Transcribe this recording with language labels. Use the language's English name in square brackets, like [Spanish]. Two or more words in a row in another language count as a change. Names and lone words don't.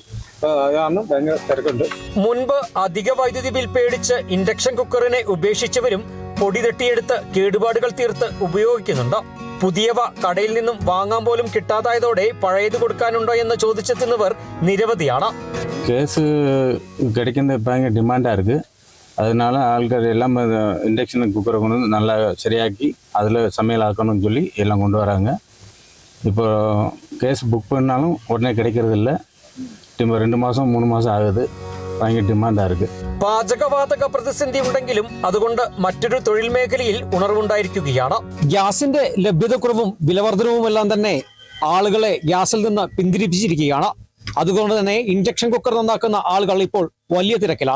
[Malayalam] അത് കാരണം ഭയങ്കര തിരക്കുണ്ട്. മുൻപ് അധിക വൈദ്യുതി ബിൽ പേടിച്ച് ഇൻഡക്ഷൻ കുക്കറിനെ ഉപേക്ഷിച്ചവരും പൊടി തട്ടിയെടുത്ത് കേടുപാടുകൾ തീർത്ത് ഉപയോഗിക്കുന്നുണ്ട്. പുതിയവ കടയിൽ നിന്നും വാങ്ങാൻ പോലും കിട്ടാതായതോടെ പഴയത് കൊടുക്കാനുണ്ടോ എന്ന് ചോദിച്ചെത്തുന്നവർ നിരവധിയാണ്. [Tamil] கேஸு கிடைக்கிறது பயங்கர டிமாண்டாக இருக்குது. அதனால ஆட்கள் எல்லாம் இண்டக்ஷன் குக்கரை கொண்டு வந்து நல்லா சரியாக்கி அதில் சமையல் ஆக்கணும்னு சொல்லி எல்லாம் கொண்டு வராங்க. இப்போ கேஸ் புக் பண்ணாலும் உடனே கிடைக்கிறது இல்லை. 2 மாதம் 3 மாதம் ஆகுது. பயங்கர டிமாண்டாக இருக்குது. [Malayalam] പാചകവാതക പ്രതിസന്ധി ഉണ്ടെങ്കിലും അതുകൊണ്ട് മറ്റൊരു തൊഴിൽ മേഖലയിൽ ഉണർവുണ്ടായിരിക്കുകയാണ്. ഗ്യാസിന്റെ ലഭ്യതക്കുറവും വിലവർദ്ധനവുമെല്ലാം തന്നെ ആളുകളെ ഗ്യാസിൽ നിന്ന് പിന്തിരിപ്പിച്ചിരിക്കുകയാണ്. അതുകൊണ്ട് തന്നെ ഇൻഡക്ഷൻ കുക്കർ നന്നാക്കുന്ന ആളുകൾ ഇപ്പോൾ വലിയ തിരക്കിലാണ്.